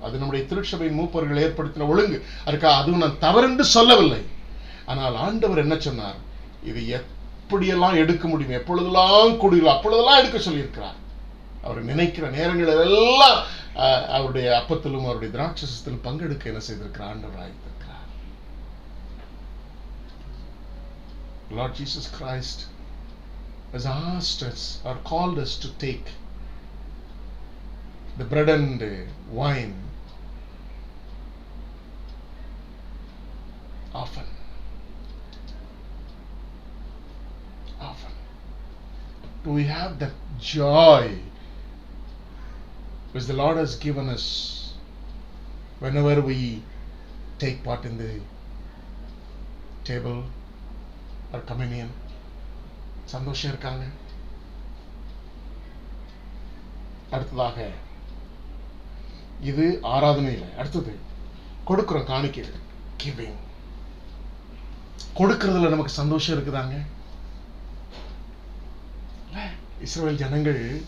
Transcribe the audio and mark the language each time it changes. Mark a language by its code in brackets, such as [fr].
[ta] அது நம்முடைய திருச்சபையின் மூப்பர்கள் ஏற்படுத்தின ஒழுங்கு. அதுக்காக அதுவும் நான் தவறென்று சொல்லவில்லை. ஆனால் ஆண்டவர் என்ன சொன்னார்? இது எப்படியெல்லாம் எடுக்க முடியும், எப்பொழுதெல்லாம் கூடுதலோ அப்பொழுதெல்லாம் எடுக்க சொல்லியிருக்கிறார். அவர் நினைக்கிற நேரங்கள் எல்லாம் அவருடைய அப்பத்திலும் அவருடைய திராட்சரசத்திலும் பங்கெடுக்க என்ன செய்திருக்கிறார்? ஆண்டவர் ஆயத்திருக்கிறார். [en] Lord Jesus Christ has asked us or called us to take the bread and wine often. Do we have that joy which the Lord has given us whenever we take part in the table or communion? [ta] சந்தோஷம் இருக்காங்க. அடுத்ததாக இது ஆராதனையில், அடுத்தது கொடுக்கிறோம் காணிக்கைகள், giving. கொடுக்கிறதுல நமக்கு சந்தோஷம் இருக்குதாங்க. இஸ்ரவேல் ஜனங்கள்